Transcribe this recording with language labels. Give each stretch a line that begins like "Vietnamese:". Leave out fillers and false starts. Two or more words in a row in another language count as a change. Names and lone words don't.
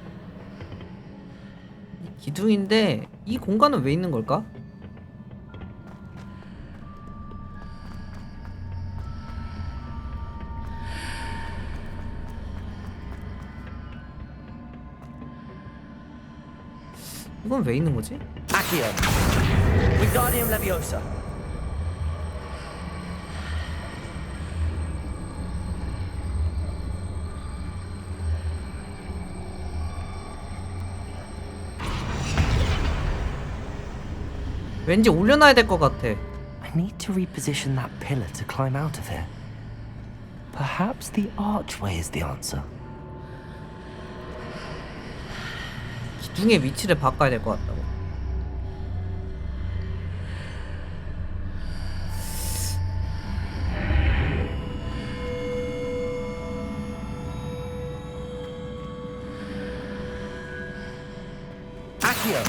Korean: 기둥인데 이 공간은 왜 있는 걸까? 이건 왜 있는 거지?
English: Accio. Wingardium Leviosa.
Korean: 왠지 올려놔야 될 것 같아.
English: I need to reposition that pillar to climb out of here. Perhaps the archway is the answer.
Korean: 기둥의 위치를 바꿔야 될 것 같다고.
English: Accio.